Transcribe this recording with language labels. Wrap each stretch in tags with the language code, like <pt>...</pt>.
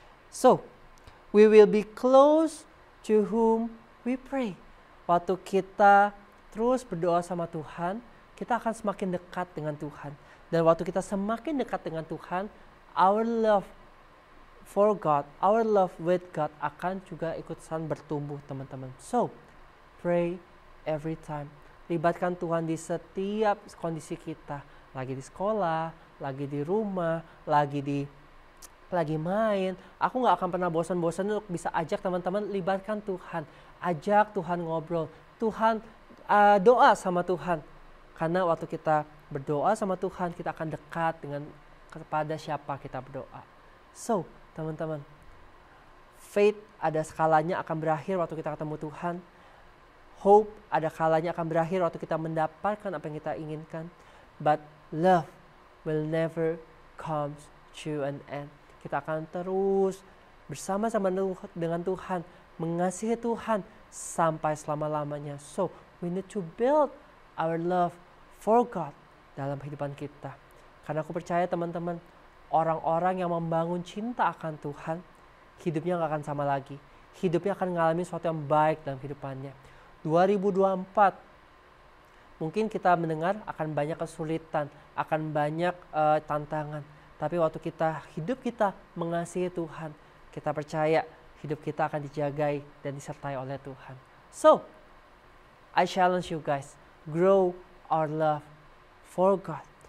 <en>So, we will be close to whom we pray.</en> <id>Waktu kita terus berdoa sama Tuhan, kita akan semakin dekat dengan Tuhan. Dan waktu kita semakin dekat dengan Tuhan,</id> <en>our love for God, our love with God</en> <id>akan juga ikutan bertumbuh, teman-teman.</id> <en>So, pray every time.</en> <id>Libatkan Tuhan di setiap kondisi kita. Lagi di sekolah, lagi di rumah, lagi main. Aku gak akan pernah bosan-bosan untuk bisa ajak teman-teman libatkan Tuhan. Ajak Tuhan ngobrol. Tuhan doa sama Tuhan. Karena waktu kita berdoa sama Tuhan, kita akan dekat dengan kepada siapa kita berdoa. So, teman-teman, faith ada skalanya akan berakhir waktu kita ketemu Tuhan. Hope ada kalanya akan berakhir waktu kita mendapatkan apa yang kita inginkan.</id> <en>But love will never come to an end.</en> <id>Kita akan terus bersama-sama dengan Tuhan, mengasihi Tuhan sampai selama-lamanya.</id> <en>So, we need to build our love for God</en> <id>dalam kehidupan kita. Karena aku percaya teman-teman, orang-orang yang membangun cinta akan Tuhan, hidupnya gak akan sama lagi. Hidupnya akan mengalami sesuatu yang baik dalam kehidupannya. 2024, mungkin kita mendengar akan banyak kesulitan, akan banyak tantangan. Tapi waktu hidup kita mengasihi Tuhan, kita percaya hidup kita akan dijagai dan disertai oleh Tuhan.</id> <en>So, I challenge you guys, grow our love for God.</en>